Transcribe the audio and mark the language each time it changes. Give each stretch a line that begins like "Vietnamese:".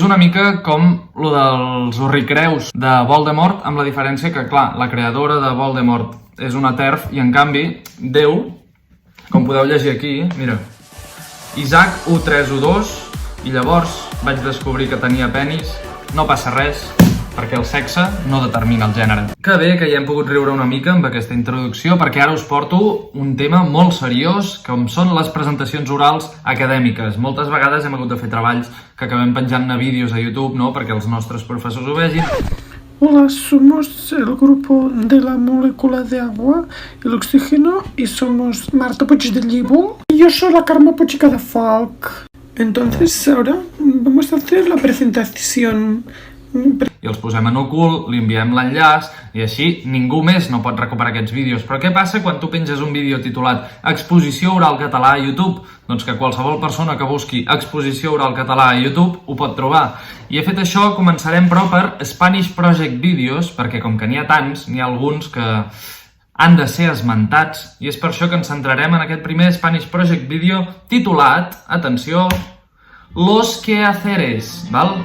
Catalan: És una mica com lo dels Urricreus de Voldemort, amb la diferència que, clar, la creadora de Voldemort és una TERF i, en canvi, Déu, com podeu llegir aquí, mira, Isaac U3U2, i llavors vaig descobrir que tenia penis, no passa res, perquè el sexe no determina el gènere. Que bé que ja hem pogut riure una mica amb aquesta introducció, perquè ara us porto un tema molt seriós, com són les presentacions orals acadèmiques. Moltes vegades hem hagut de fer treballs que acabem penjant-ne vídeos a YouTube, no?, perquè els nostres professors ho vegin.
Spanish: Hola, somos el grupo de la molécula de agua y el oxígeno y somos Marta Puig de Llíbol y yo soy la Carme Puig de Falc. Entonces ahora vamos a hacer la presentación.
Catalan: I els posem en ocult, li enviem l'enllaç i així ningú més no pot recuperar aquests vídeos. Però què passa quan tu penges un vídeo titulat Exposició oral català a YouTube? Doncs que qualsevol persona que busqui Exposició oral català a YouTube ho pot trobar. I he fet això, començarem però per Spanish Project Videos, perquè com que n'hi ha tants, n'hi ha alguns que han de ser esmentats, i és per això que ens centrarem en aquest primer Spanish Project Video titulat, atenció, Los Quehaceres, val?